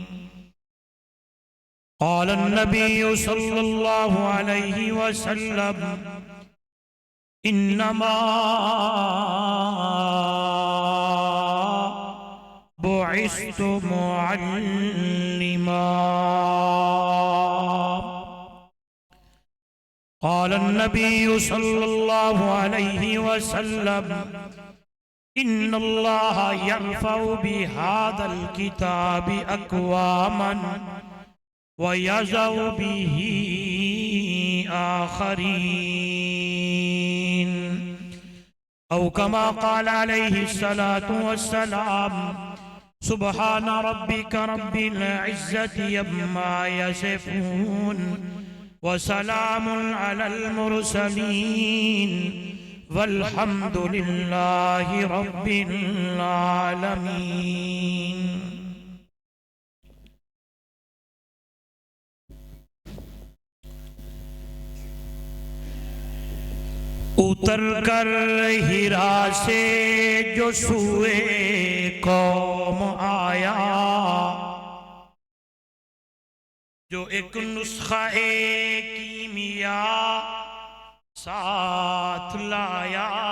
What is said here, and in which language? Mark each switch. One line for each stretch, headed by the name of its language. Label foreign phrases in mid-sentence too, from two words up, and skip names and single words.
Arabic: قال النبي صلى الله عليه وسلم إنما بعثت معلما. قال النبي صلى الله عليه وسلم إن الله يرفع بهذا الكتاب أقواما ويضع به آخرين. أو كما قال عليه الصلاة والسلام سبحان ربك رب العزة عما يصفون وسلام على المرسلين والحمد لله رب العالمين.
Urdu: اتر کر حرا سے جو سوئے قوم آیا، جو ایک نسخہ کیمیا ساتھ لایا.